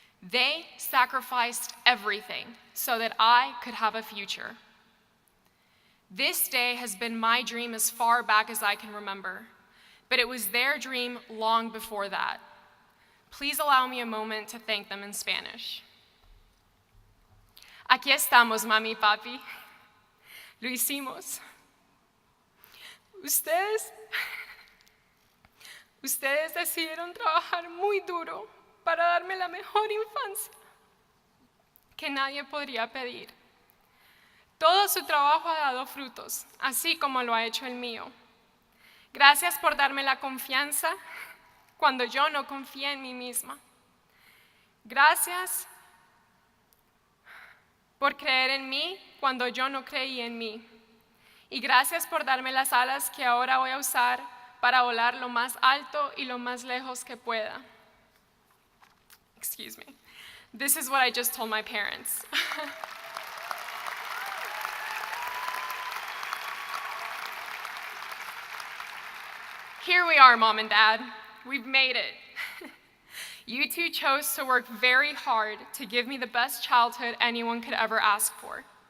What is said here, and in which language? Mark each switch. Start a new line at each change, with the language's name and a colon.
English: They sacrificed everything so that I could have a future. This day has been my dream as far back as I can remember, but it was their dream long before that. Please allow me a moment to thank them in Spanish.
Spanish: Aquí estamos, mami y papi. Lo hicimos. Ustedes decidieron trabajar muy duro para darme la mejor infancia que nadie podría pedir. Todo su trabajo ha dado frutos, así como lo ha hecho el mío. Gracias por darme la confianza cuando yo no confié en mí misma. Gracias por creer en mí cuando yo no creí en mí. Y gracias por darme las alas que ahora voy a usar para volar lo más alto y lo más lejos que pueda.
English: Excuse me. This is what I just told my parents. Here we are, Mom and Dad. We've made it. You two chose to work very hard to give me the best childhood anyone could ever ask for.